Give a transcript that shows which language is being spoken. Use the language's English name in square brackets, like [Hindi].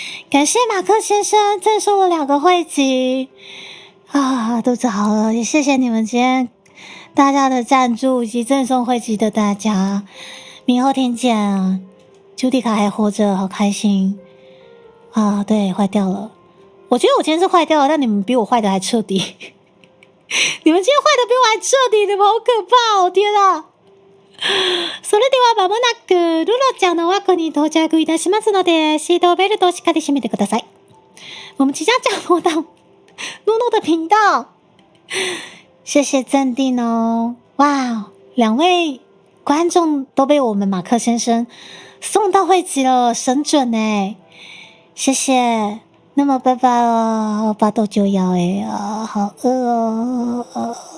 [Chinese] 感谢马克先生赠送了2个汇集啊，肚子好饿，也谢谢你们今天大家的赞助以及赠送汇集的大家，明后天见啊！朱迪卡还活着，好开心啊！对，坏掉了，我觉得我今天是坏掉了，但你们比我坏的还彻底，你们今天坏的比我还彻底，你们好可怕哦！天啊！ [Japanese] それではまもなくルロちゃんの枠に到着いたしますので、シートベルトをしっかり締めてください。 [Chinese] 我们即将降落到诺诺的频道，谢谢镇定哦！哇，2位观众都被我们马克先生送到会集了，神准欸！谢谢。那么拜拜了，8到9爻欸，好饿哦。